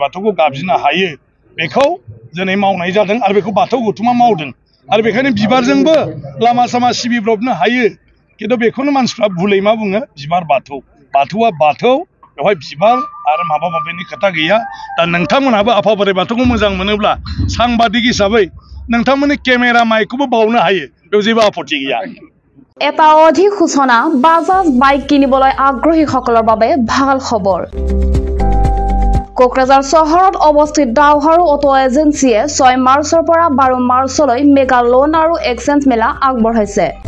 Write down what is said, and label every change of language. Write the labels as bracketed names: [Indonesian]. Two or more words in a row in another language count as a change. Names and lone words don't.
[Bodo] बाथौखौ गाबज्रिनो हायो बेखौ दिनै मावनाय जादों आरो बेखौ बाथौ गौथुमा मावदों आरो बेखायनो बिबारजोंबो लामा सामा सिबिब्रबनो हायो खिन्थु बेखौनो मानसिफ्रा भुलै मा बुङो बिबार बाथौआ बाथौ बेवहाय बिबार आरो माबा माबिनि खोथा गैया दा नोंथांमोनहाबो आफा बोराइ बाथौखौ मोजां मोनोब्ला सांबादिक हिसाबै नोंथांमोननि केमेरा माइकखौबो बावनो हायो बेयाव जेबो आपत्ति गैया [Assamese] এটা অধিক সূচনা বাজাজ বাইক কিনিবলৈ আগ্ৰহীসকলৰ বাবে ভাল খবৰ কোকৰাঝাৰ চহৰত অৱস্থিত দাওহাৰু অটো এজেন্সিয়ে 6 মাৰ্চৰ পৰা 12 মাৰ্চলৈ [English] mega loan [Assamese] আৰু এক্সচেঞ্জ মেলা আগবঢ়াইছে